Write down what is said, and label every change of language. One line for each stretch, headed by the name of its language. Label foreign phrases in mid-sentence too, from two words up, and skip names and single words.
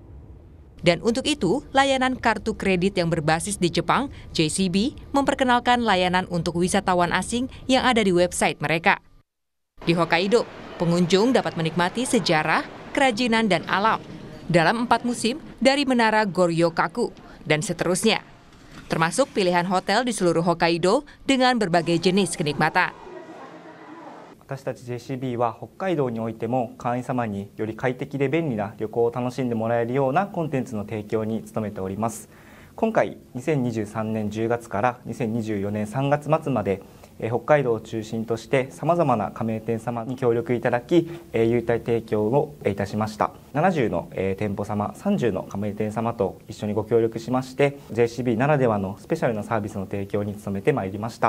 Indonesian: Dan untuk itu, layanan kartu kredit yang berbasis di Jepang, JCB, memperkenalkan layanan untuk wisatawan asing yang ada di website mereka. Di Hokkaido, pengunjung dapat menikmati sejarah, kerajinan, dan alam dalam 4 musim dari Menara Goryokaku dan seterusnya, termasuk pilihan hotel di seluruh Hokkaido dengan berbagai jenis kenikmatan.
Japanese: 私たち JCB は北海道においても会員様により快適で便利な旅行を楽しんでもらえるようなコンテンツの提供に努めております。今回2023年10月から2024年3月末まで北海道を中心としてさまざまな加盟店様に協力いただき優待提供をいたしました。70の店舗様、30の加盟店様と一緒にご協力しまして JCB ならではのスペシャルなサービスの提供に努めてまいりました。